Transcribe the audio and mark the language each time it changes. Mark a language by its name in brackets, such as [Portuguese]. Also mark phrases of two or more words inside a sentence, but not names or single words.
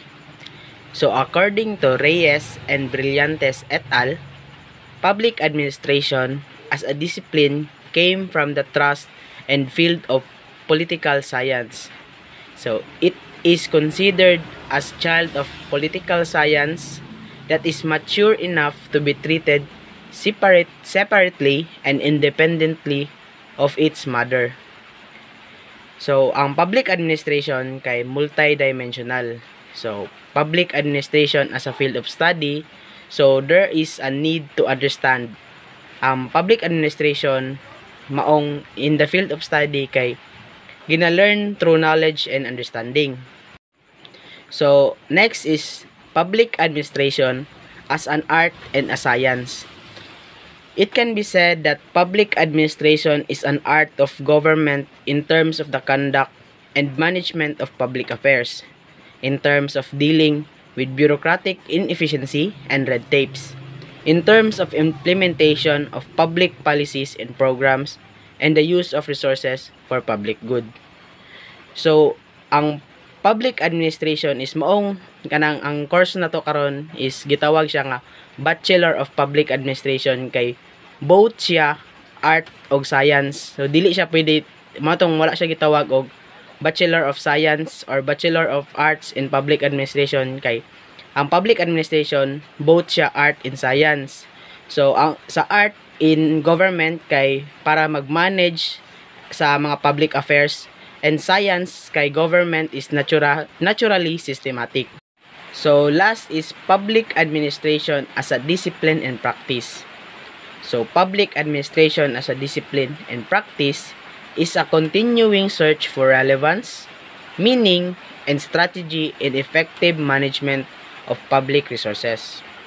[English] So according to Reyes and Brillantes et al., public administration as a discipline came from the trust and field of political science. So it is considered as child of political science that is mature enough to be treated separately and independently of its mother. [Cebuano] So ang public administration kay multidimensional. [English] So public administration as a field of study, so there is a need to understand public administration maong in the field of study [Cebuano] kay gina-learn [English] through knowledge and understanding. So next is public administration as an art and a science. It can be said that public administration is an art of government in terms of the conduct and management of public affairs, in terms of dealing with bureaucratic inefficiency and red tapes, in terms of implementation of public policies and programs, and the use of resources for public good. [Cebuano] So, ang public administration is maong kanang ang course na to karon is gitawag siya nga Bachelor of Public Administration kay [English] both siya art og science. [Cebuano] So dili siya pwede matong wala siya gitawag og Bachelor of Science or Bachelor of Arts in Public Administration kay ang public administration both siya art and science. So ang sa [English] art in government [Cebuano] kay para mag-manage sa mga [English] public affairs, and science kay government is naturally systematic. So last is public administration as a discipline and practice. So public administration as a discipline and practice is a continuing search for relevance, meaning, and strategy in effective management of public resources.